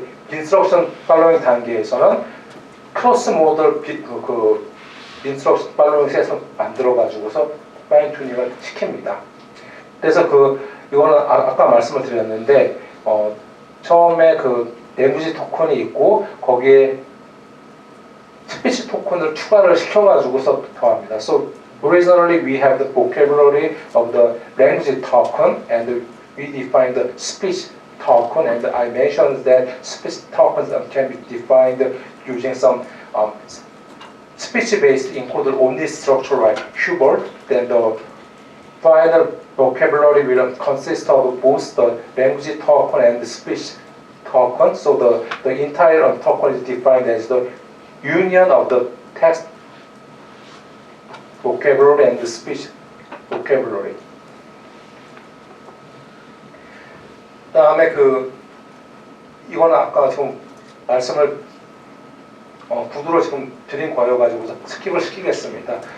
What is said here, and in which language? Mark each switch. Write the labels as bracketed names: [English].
[Korean] 인스트럭션 팔로잉 단계에서는 크로스 모델 인스트럭션 팔로잉 셋을 만들어 가지고서 파인 튜닝을 시킵니다. 그래서 이거는 아까 말씀을 드렸는데 처음에 랭귀지 토큰이 있고 거기에 스피치 토큰을 추가를 시켜가지고서 더합니다. [English] So originally we have the vocabulary of the language token and we define the speech token, and I mentioned that speech tokens can be defined using some speech-based encoder only structure like Hubert. Then the final vocabulary will consist of both the language token and the speech token. So the entire token is defined as the union of the text vocabulary and the speech vocabulary. [Korean] 그다음에 이거는 아까 지금 말씀을 구두로 지금 드린 거여가지고 스킵을 시키겠습니다.